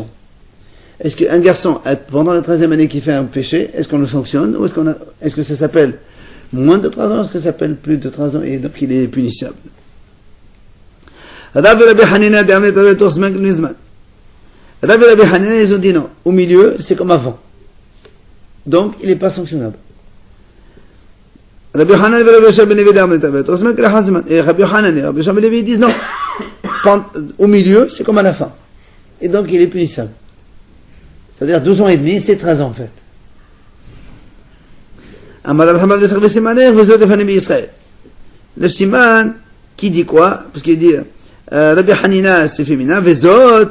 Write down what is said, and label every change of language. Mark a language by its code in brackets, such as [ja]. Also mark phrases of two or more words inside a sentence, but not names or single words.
[fr] Est-ce qu'un garçon, pendant la 13e année qui fait un péché, est-ce qu'on le sanctionne, ou est-ce que ça s'appelle moins de 13 ans, est-ce que ça s'appelle plus de 13 ans, et donc il est punissable. Rabbi Hanina, ils ont dit non. Au milieu, c'est comme avant. Donc, il n'est pas sanctionnable. Rabbi Hanan et Rabbi Yoshua ben Levi et Rabbi Hanan et Rabbi Yoshua ben Levi disent non. Au milieu, c'est comme à la fin. Et donc, il est punissable. C'est-à-dire 12 ans et demi, c'est 13 ans en fait. Le siman, qui dit quoi? Parce qu'il dit Rabbi Hanina, c'est féminin, Vezot.